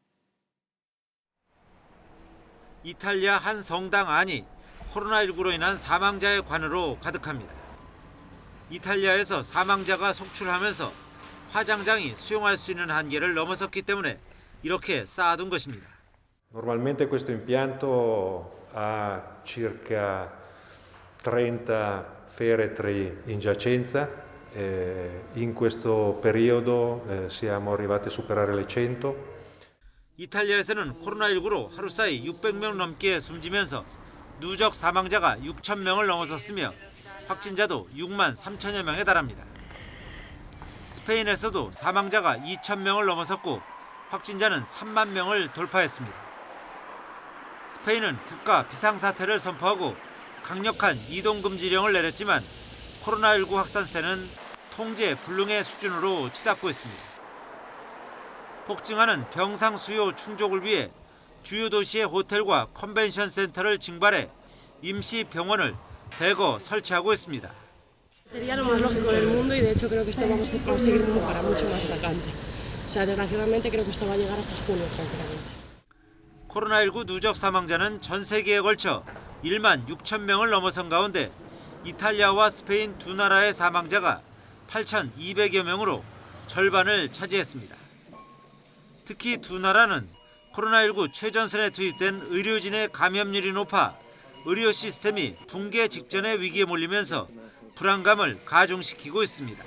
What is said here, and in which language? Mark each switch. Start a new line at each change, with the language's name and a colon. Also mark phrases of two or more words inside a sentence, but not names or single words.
Korean: 이탈리아 한 성당 안이 코로나19로 인한 사망자의 관으로 가득합니다. 이탈리아에서 사망자가 속출하면서 화장장이 수용할 수 있는 한계를 넘어섰기 때문에 이렇게 쌓아둔 것입니다.
Italian: Normalmente questo impianto ha circa 30 feretri in giacenza. In questo periodo siamo arrivati a superare le 100.
Korean: 이탈리아에서는 코로나19로 하루 사이 600명 넘게 숨지면서 누적 사망자가 6,000명을 넘어섰으며 확진자도 6만 3천여 명에 달합니다. 스페인에서도 사망자가 2,000명을 넘어섰고 확진자는 3만 명을 돌파했습니다. 스페인은 국가 비상사태를 선포하고 강력한 이동금지령을 내렸지만 코로나19 확산세는 통제 불능의 수준으로 치닫고 있습니다. 폭증하는 병상 수요 충족을 위해 주요 도시의 호텔과 컨벤션 센터를 증발해 임시 병원을 대거 설치하고 있습니다.
Spanish: Sería lo más lógico del mundo y de hecho creo que esto vamos a seguir para mucho más vacante. O sea, desgraciadamente creo que esto va a llegar hasta junio tranquilamente.
Korean: 코로나19 누적 사망자는 전 세계에 걸쳐 1만 6천 명을 넘어선 가운데 이탈리아와 스페인 두 나라의 사망자가 8,200여 명으로 절반을 차지했습니다. 특히 두 나라는 코로나19 최전선에 투입된 의료진의 감염률이 높아 의료 시스템이 붕괴 직전의 위기에 몰리면서 불안감을 가중시키고 있습니다.